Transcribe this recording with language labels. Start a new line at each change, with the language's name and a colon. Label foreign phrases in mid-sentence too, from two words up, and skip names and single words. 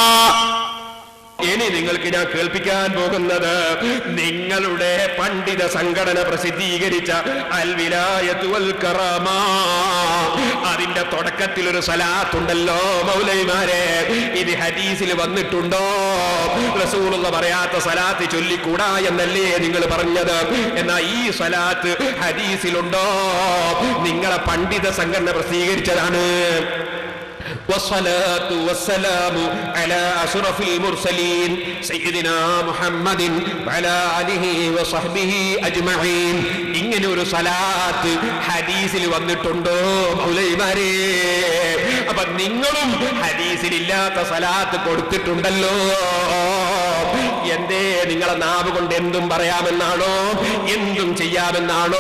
Malayalam: ഇനി നിങ്ങൾക്ക് ഞാൻ കേൾപ്പിക്കാൻ പോകുന്നത് നിങ്ങളുടെ പണ്ഡിത സംഘടന പ്രസിദ്ധീകരിച്ച അൽ വിലായത്ത് വൽ കറാമ, അതിന്റെ തുടക്കത്തിൽ ഒരു സലാത്തുണ്ടല്ലോ മൗലവിമാരെ, ഇത് ഹദീസിൽ വന്നിട്ടുണ്ടോ? റസൂലുള്ള പറയാത്ത സലാത്ത് ചൊല്ലിക്കൂടാ എന്നല്ലേ നിങ്ങൾ പറഞ്ഞത്? എന്നാ ഈ സലാത്ത് ഹദീസിലുണ്ടോ? നിങ്ങളെ പണ്ഡിത സംഘടന പ്രസിദ്ധീകരിച്ചതാണ്.
Arabic: والصلاة والسلام على أشرف المرسلين سيدنا محمد وعلى آله وصحبه أجمعين.
Malayalam: ഇങ്ങനെ ഒരു സലാത്ത് ഹദീസിൽ വന്നിട്ടുണ്ടോ മൗലവിമാരെ? അപ്പൊ നിങ്ങളും ഹദീസിലില്ലാത്ത സലാത്ത് കൊടുത്തിട്ടുണ്ടല്ലോ. എന്തേ നിങ്ങളെ നാവ് കൊണ്ട് എന്തും പറയാമെന്നാണോ, എന്തും ചെയ്യാമെന്നാണോ?